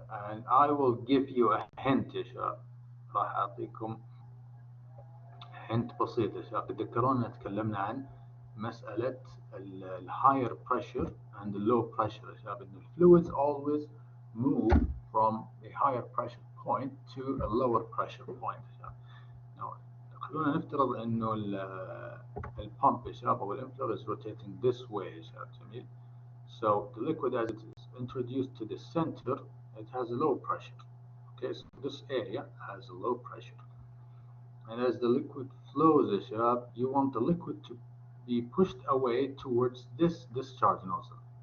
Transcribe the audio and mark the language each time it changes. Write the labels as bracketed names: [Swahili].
[English] and I will give you a hint [Arabic] يا شباب. راح أعطيكم hint بسيط يا شباب. تذكرون تكلمنا عن مسألة ال [English] higher pressure and the low pressure [Arabic] يا شباب, إن [English] fluids always move from a higher pressure point to a lower pressure point يا شباب. [Arabic] Now خلونا نفترض إنه البامب يا شباب أو الإمبلر [English] is rotating this way [Arabic] يا شباب. جميل. [English] So the liquid as it is introduced to the center, it has a low pressure. Okay, so this area has a low pressure. And as the liquid flows [Arabic] يا شباب, [English] you want the liquid to be pushed away towards this discharge nozzle.